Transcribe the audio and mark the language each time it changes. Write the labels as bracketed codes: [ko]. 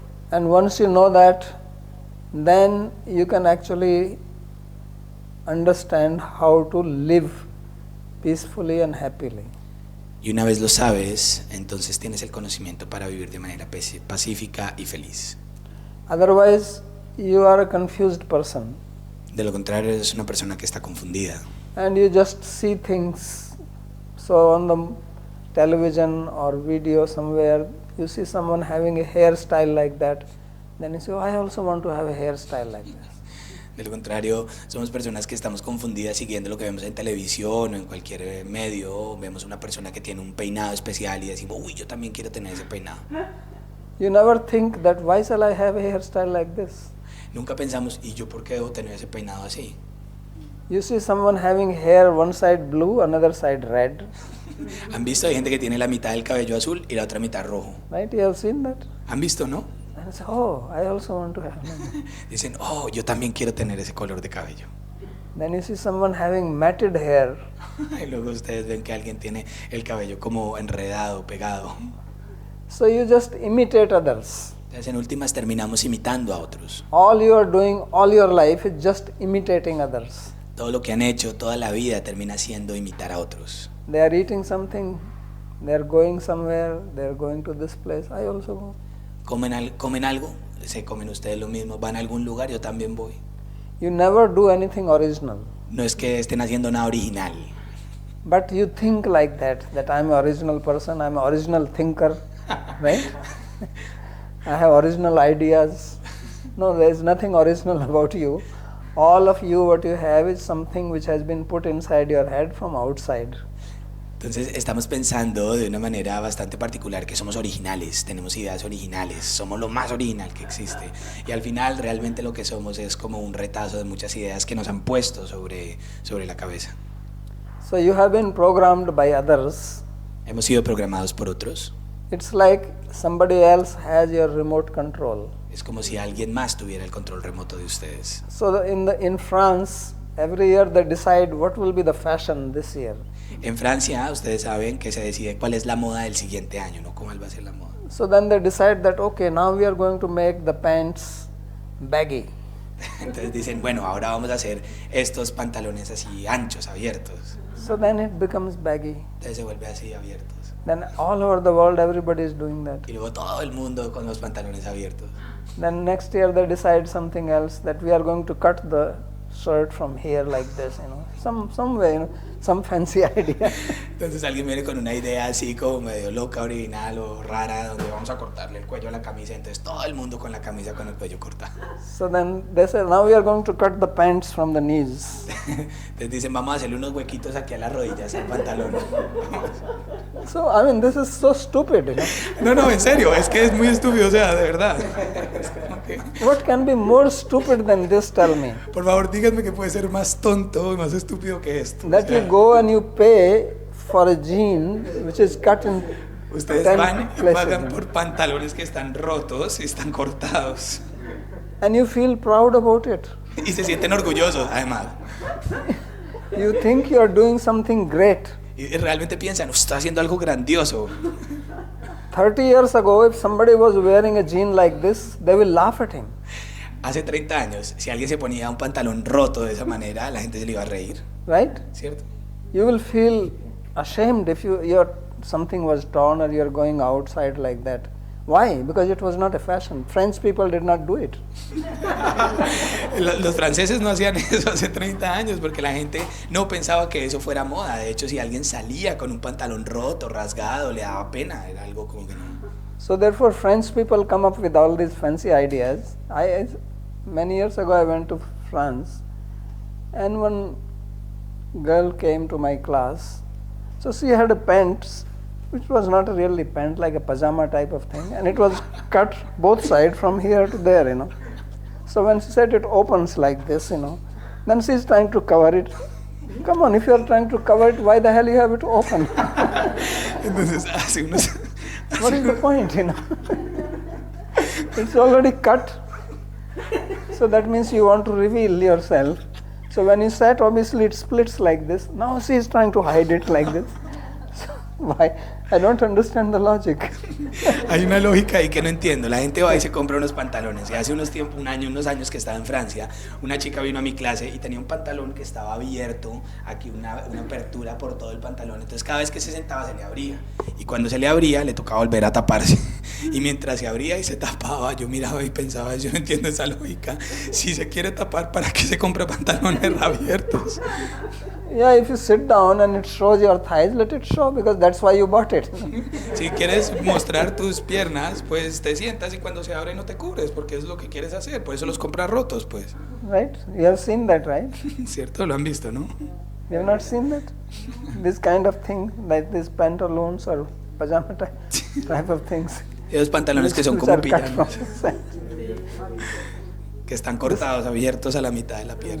[en] And once you know that, then you can actually understand how to live peacefully and happily. [es] Y una vez lo sabes, entonces tienes el conocimiento para vivir de manera pacífica y feliz. [en] Otherwise, you are a confused person. [es] De lo contrario, eres una persona que está confundida. [en] And you just see things. So on the television or video somewhere, you see someone having a hairstyle like that. Then you say, oh, I also want to have a hairstyle like this. [es] De lo contrario, somos personas que estamos confundidas siguiendo lo que vemos en televisión o en cualquier medio. Vemos una persona que tiene un peinado especial y decimos, uy, yo también quiero tener ese peinado. [en] You never think that why shall I have a hairstyle like this? [es] Nunca pensamos, ¿y yo por qué debo tener ese peinado así? [en] You see someone having hair one side blue, another side red. [es] ¿Han visto? Hay gente que tiene la mitad del cabello azul y la otra mitad rojo. [en] Right? You have seen that? [es] ¿Han visto, no? [en] And I say, oh, I also want to have that. [es] Dicen, oh, yo también quiero tener ese color de cabello. [en] Then you see someone having matted hair. [es] Y luego ustedes ven que alguien tiene el cabello como enredado, pegado. [en] So you just imitate others. [es] Entonces en últimas terminamos imitando a otros. [en] All you are doing all your life is just imitating others. [es] Todo lo que han hecho toda la vida termina siendo imitar a otros. [en] They are eating something, they are going somewhere, they are going to this place, I also go. [es] Comen algo, se comen ustedes lo mismo, van a algún lugar, yo también voy. [en] You never do anything original. [es] No es que estén haciendo nada original, [en] But you think like that I'm an original person, I'm an original thinker, right? I have original ideas. No, there is nothing original about you. All of you, what you have is something which has been put inside your head from outside. [es] Entonces estamos pensando de una manera bastante particular que somos originales, tenemos ideas originales, somos lo más original que existe. Y al final realmente lo que somos es como un retazo de muchas ideas que nos han puesto sobre la cabeza. [en] So you have been programmed by others. [es] Hemos sido programados por otros. [en] It's like somebody else has your remote control. [es] Es como si alguien más tuviera el control remoto de ustedes. [en] So in France, every year they decide what will be the fashion this year. [es] En Francia, ustedes saben que se decide cuál es la moda del siguiente año, ¿no? ¿Cuál va a ser la moda? [en] So then they decide that, okay, now we are going to make the pants baggy. [es] Entonces dicen, bueno, ahora vamos a hacer estos pantalones así anchos, abiertos. [en] So then it becomes baggy. [es] Entonces se vuelve así abiertos. [en] Then all over the world everybody is doing that. [es] Y luego todo el mundo con los pantalones abiertos. [en] Then next year they decide something else, that we are going to cut the shirt from here like this, some way, some fancy idea. [es] Entonces alguien viene con una idea así como medio loca, original o rara, donde vamos a cortarle el cuello a la camisa, entonces todo el mundo con la camisa con el cuello cortado. [en] So then they say, now we are going to cut the pants from the knees. [es] Entonces dicen, vamos a hacerle unos huequitos aquí a las rodillas al pantalón. [en] So, I mean, this is so stupid, [es] No, en serio, es que es muy estúpido, o sea, de verdad. Es como que, [en] What can be more stupid than this, tell me? [es] por favor, díganme que puede ser más tonto y más estúpido que esto. [en] That you go and you pay for a jean which is cut in [es] Ustedes [en] 10 [es] van y [en] places, [es] pagan por pantalones que están rotos y están cortados. [en] and you feel proud about it. [es] Y se sienten orgullosos, además. [en] You think you are doing something great. [es] Y realmente piensan, está haciendo algo grandioso. [en] 30 years ago, if somebody was wearing a jean like this, they will laugh at him. [es] Hace 30 años, si alguien se ponía un pantalón roto de esa manera, la gente se le iba a reír, [en] Right? [es] ¿cierto? [en] You will feel ashamed if something was torn or you are going outside like that. Why? Because it was not a fashion. French people did not do it. [es] Los franceses no hacían eso hace 30 años porque la gente no pensaba que eso fuera moda. De hecho, si alguien salía con un pantalón roto, rasgado, le daba pena. Era algo como que no. [en] So therefore, French people come up with all these fancy ideas. Many years ago, I went to France, and one girl came to my class. So she had a pants, which was not really pant, like a pajama type of thing, and it was cut both sides from here to there, So when she said it opens like this, then she's trying to cover it. Come on, if you are trying to cover it, why the hell you have it open? [es] Entonces, hace unos... [en] What is the point, It's already cut. So that means you want to reveal yourself. So when you sat, obviously it splits like this. Now she is trying to hide it like this. So why? I don't understand the logic. [es] Hay una lógica ahí que no entiendo. La gente va y se compra unos pantalones. Y hace unos años que estaba en Francia, una chica vino a mi clase y tenía un pantalón que estaba abierto, aquí una apertura por todo el pantalón. Entonces cada vez que se sentaba se le abría. Y cuando se le abría le tocaba volver a taparse. Y mientras se abría y se tapaba, yo miraba y pensaba, yo no entiendo esa lógica. Si se quiere tapar, ¿para qué se compra pantalones abiertos? [en] Yeah, if you sit down and it shows your thighs, let it show, because that's why you bought it. [es] Si quieres mostrar tus piernas, pues te sientas y cuando se abre no te cubres, porque es lo que quieres hacer, por eso los compras rotos, pues. [en] Right? You have seen that, right? [es] Cierto, lo han visto, ¿no? [en] You have not seen that? This kind of thing, like these pantaloons or pajama type of things. [es] Esos pantalones que son [en] which [es] como [en] are cut from [es] pijamas, [en] the side. [es] que están cortados, abiertos a la mitad de la pierna.